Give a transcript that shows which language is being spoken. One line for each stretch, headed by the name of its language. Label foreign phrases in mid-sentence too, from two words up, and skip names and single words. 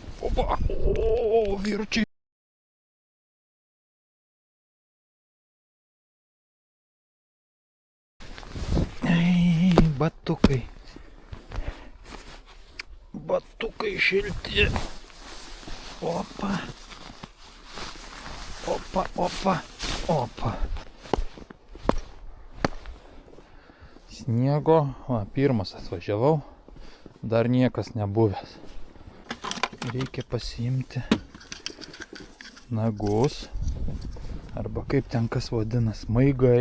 Lithuanian: Opa. O, vyručiai. Ei, batukai. Batukai šilti. Opa. Opa, opa, opa. Sniego, va, pirmas atvažiavau, dar niekas nebuvęs. Reikia pasiimti nagus, arba kaip ten kas vadina, smaigai.